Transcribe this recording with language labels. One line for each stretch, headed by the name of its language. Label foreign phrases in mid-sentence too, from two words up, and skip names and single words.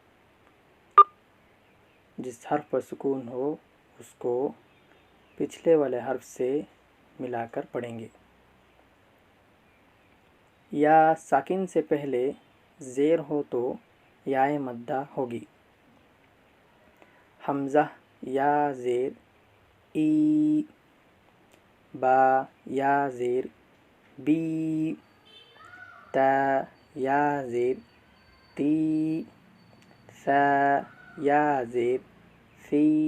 Urdu: جس حرف پر سکون ہو اس کو پچھلے والے حرف سے ملا کر پڑھیں گے۔ یا ساکن سے پہلے زیر ہو تو یائے مدہ ہوگی۔ حمزہ یا زیر ای، با یا زیر بی، تا یا زیر تی، ثا یا زیر فی،